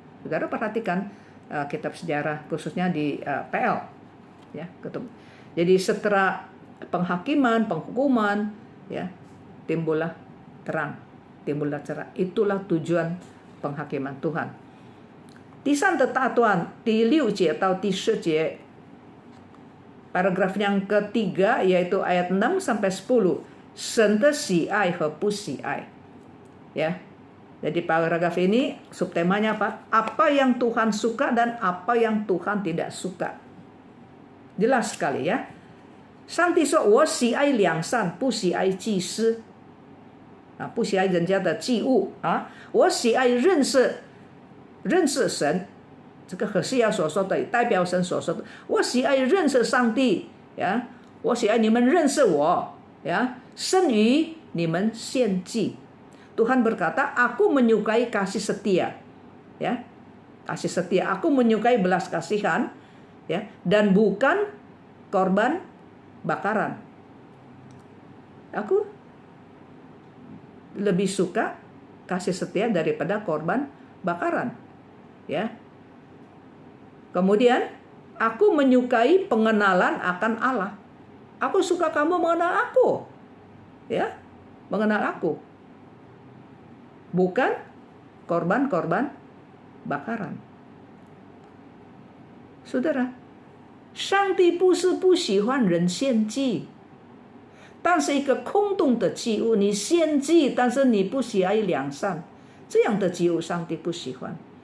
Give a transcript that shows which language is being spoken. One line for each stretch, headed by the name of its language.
Indonesian: Saudara perhatikan kitab sejarah khususnya di PL, ya, jadi setelah penghakiman, penghukuman, ya, timbullah terang, timbullah cerah. Itulah tujuan penghakiman Tuhan.
Chinese: 第三的大段第6节到第10节,
Indonesian: paragraf yang ketiga yaitu ayat 6 sampai 10,
Chinese: 神的喜爱和不喜爱, ya.
Indonesian: Jadi paragraf ini subtemanya apa? Apa yang Tuhan suka dan apa yang Tuhan tidak suka. Jelas sekali, ya.
Chinese: 上帝说我喜爱良善，不喜爱祭司，不喜爱人家的祭物啊，我喜爱认识神，这个何西亚所说的，代表神所说的，我喜爱认识上帝，呀，我喜爱你们认识我，ya, 胜于你们献祭。
Indonesian: Tuhan berkata, aku menyukai kasih setia, ya, kasih setia. Aku menyukai belas kasihan, ya, dan bukan korban bakaran. Aku lebih suka kasih setia daripada korban bakaran, ya. Kemudian aku menyukai pengenalan akan Allah. Aku suka kamu mengenal aku, ya, mengenal aku, bukan korban-korban bakaran.
Chinese: Saudara, 上帝不是不喜欢人献祭，但是一个空洞的祭物，你献祭，但是你不喜爱良善，这样的祭物上帝不喜欢。